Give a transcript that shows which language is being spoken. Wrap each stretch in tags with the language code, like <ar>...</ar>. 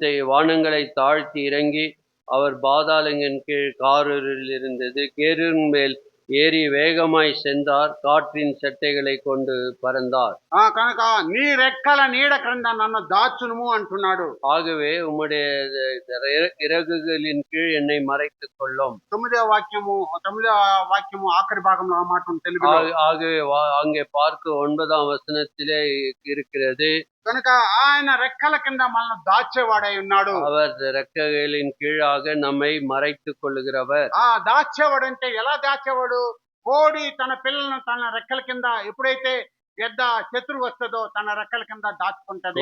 <ta>வானங்களை தாழ்த்தி இறங்கி அவர் பாதாளங்களின் கீழ் காரில் இருந்தது. கேருவின் மேல் ஏறி வேகமாய் சென்றார், காற்றின் சட்டைகளை கொண்டு பறந்தார்.</ta> <te>కనుక నీ రెక్కల నీడ క్రింద నన్ను దాచునుము అంటున్నాడు.</te> <ta>ஆகவே உம்முடைய இறகுகளின் கீழ் என்னை மறைத்துக் கொள்ளும்.</ta> <te>9వ వాక్యము ఆఖరి భాగంలో ఆ మాట తెలుగులో.</te> <ta>ஆகவே அங்கே பார்க்க 9ஆம் வசனத்திலே இருக்கிறது.</ta> <te>కనుక ఆయన రెక్కల కింద మనల్ని దాచేవాడై ఉన్నాడు.</te> <ta>அவர் రెక్కகளின் கீழாக நம்மை மறைத்துக் கொள்ளுகிறவர்.</ta> <te>దాచేవాడు అంటే ఎలా దాచేవాడు? కోడి తన పిల్లలను తన రెక్కల కింద ఎప్పుడైతే పెద్ద శత్రువు వస్తుందో తన రెక్కల కింద దాచుకుంటది.</te>